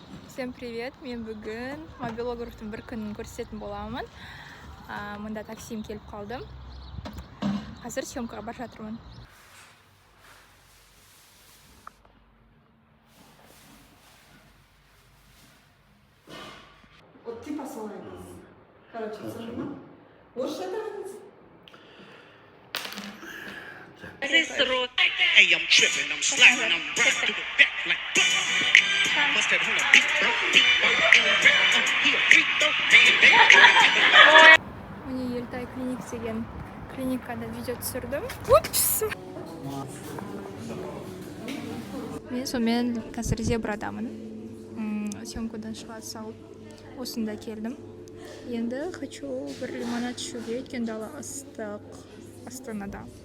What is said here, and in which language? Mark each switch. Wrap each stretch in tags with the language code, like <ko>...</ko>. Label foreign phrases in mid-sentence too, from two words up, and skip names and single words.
<ru>Всем привет,</ru> <kk>мен бүгін мобилографтың бір күнін көрсететін боламын. Мында таксим келіп қалдым. Қазір съемкаға бара жатырмын.</kk> <ru>Вот ты посылаешь. Короче, сожжено. Можешь это видеть?</ru> <en>Hey, I'm tripping, I'm slapping, I'm riding through the back like bust that on the beat, bro. Beat, he a freak, though.</en> <kk>Міне Елтай клиник деген клиникада видео түсірдім. Упс! Мен сонымен қазір зебрадамын. Съемкадан шыға салып осында келдім. Енді хочу бір лимонад ішуге, өйткені дала ыстық Астанада.</kk>